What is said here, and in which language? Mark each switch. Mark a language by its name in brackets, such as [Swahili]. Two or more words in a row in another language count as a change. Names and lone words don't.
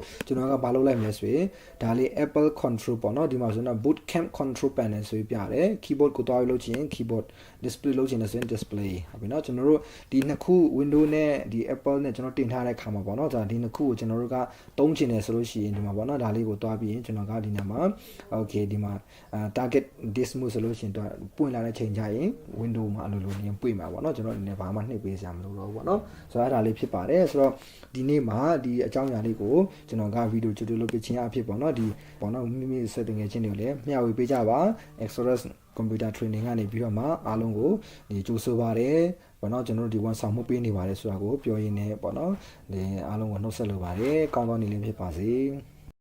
[Burmese] ကျွန်တော်ကဘာလုပ်လိုက်မလဲဆိုရင်ဒါလေး Apple Control ပေါ့နော်ဒီမှာဆိုတော့ BootCamp Control Panel ဆိုပြီးပြတယ် keyboard ကိုသွားပြီးလုပ်ချင်ရင် [English] keyboard display [Burmese] လုပ်ချင်တယ်ဆိုရင် display ဟုတ်ပြီနော်ကျွန်တော်တို့ဒီနှစ်ခု Windows နဲ့ဒီ Apple နဲ့ကျွန်တော်တင်ထားတဲ့ခါမှာပေါ့နော်ဒါဒီနှစ်ခုကိုကျွန်တော်တို့ကသုံးချင်တယ်ဆိုလို့ရှိရင်ဒီမှာပေါ့နော်ဒါလေးကိုသွားပြီးရင်ကျွန်တော်ကဒီနေရာမှာ okay ဒီမှာ [English] target this mode [Burmese] ဆိုလို့ရှိရင်တော့ပွင့်လာတဲ့ချိန်ကျရင် window မှာအလိုလိုနေပွင့်မှာပေါ့နော်ကျွန်တော်အနေနဲ့ဘာမှနှိပ်ပေးစရာမလိုတော့ဘူးပေါ့နော်ဆိုတော့အဲ့ဒါလေးဖြစ်ပါတယ်ဆိုတော့ဒီနေ့မှာဒီအကြောင်းအရာလေးကိုကျွန်တော်ကဗီဒီယို tutorial လုပ်ပေးခြင်းအဖြစ်ပေါ့နော်ဒီပေါ့နော်မိမိစက်တင်ငယ်ချင်းတွေကိုလည်းမျှဝေပေးကြပါ Express Computer Training ကနေပြီးတော့မှအားလုံးကိုဒီကြိုးဆိုပါတယ်ပေါ့နော်ကျွန်တော်တို့ဒီဝန်ဆောင်မှုပေးနေပါတယ်ဆိုတာကိုပြောရင်းနဲ့ပေါ့နော်ဒီအားလုံးကိုနှုတ်ဆက်လိုပါတယ်ကောင်းသောနေ့လေးဖြစ်ပါစေ